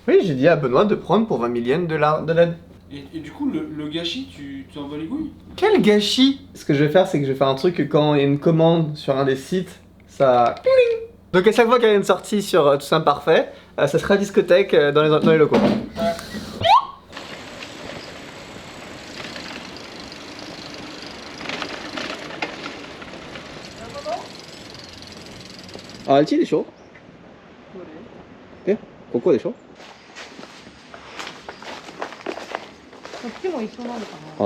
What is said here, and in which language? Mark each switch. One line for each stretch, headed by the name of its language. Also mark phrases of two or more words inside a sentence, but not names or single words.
French: Oui, j'ai dit à Benoît de prendre pour 20 000 yens de l'aide. Et du coup, le gâchis, tu t'en bats les couilles? Quel gâchis! Ce que je vais faire, c'est que je vais faire un truc que quand il y a une commande sur un des sites, ça... Donc à chaque fois qu'il y a une sortie sur Tout ça Parfait, ça sera discothèque dans les locaux.
Japanese: Ah, あっちでしょ？え、ここでしょ？こっちも一緒なのかな。